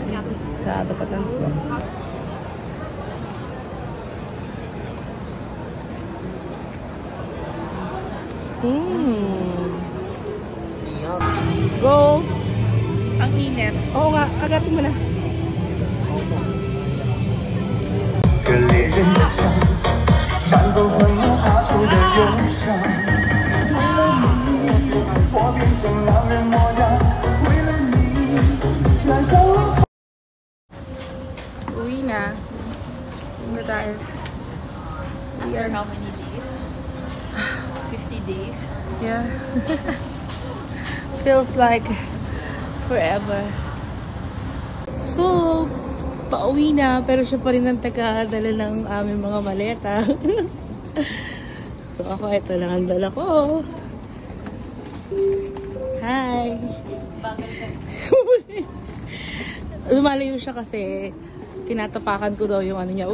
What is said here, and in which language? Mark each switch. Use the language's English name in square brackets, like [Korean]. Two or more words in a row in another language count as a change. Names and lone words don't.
[Filipino] Sa Dapatan Slots. Go! Ang init. Oo nga, agatin mo na. [Chinese] 个猎人的枪，赶走愤怒发出的忧伤。为了你，我变成狼人模样。为了你，燃烧了。 [Filipino] Uwi na. Uwi na tayo. [English] After how many days? 50 days? Yeah. Feels like forever. [Filipino] So, pauwi na, pero siya pa rin ang taga-dala ng aming mga maleta. So, ako, ito lang ang dala ko. Hi! Lumalayo siya kasi tinatapakan ko daw yung ano niya.